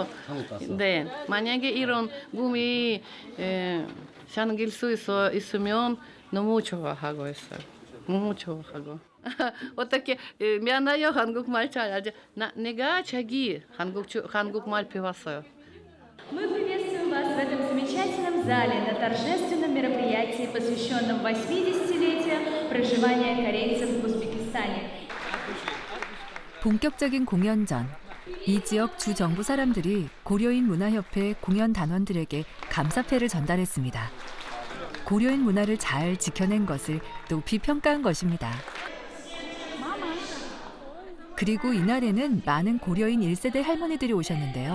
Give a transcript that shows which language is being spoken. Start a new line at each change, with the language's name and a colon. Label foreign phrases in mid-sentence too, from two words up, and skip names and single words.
Korean: 네, 만약에 이런 꿈이 생길 수 있으면 너무 좋아하고 있어요. 너무 좋아하고. 어떻게 미안해요, 한국말 잘 알죠? 내가 자기 한국말 배웠어요.
Russian: Мы приветствуем вас в этом замечательном зале на торжественном мероприятии, посвященном 80-летию проживания корейцев в Узбекистане.
Korean: 본격적인 공연 전, 이 지역 주 정부 사람들이 고려인 문화협회 공연 단원들에게 감사패를 전달했습니다. 고려인 문화를 잘 지켜낸 것을 높이 평가한 것입니다. 그리고 이날에는 많은 고려인 1세대 할머니들이 오셨는데요.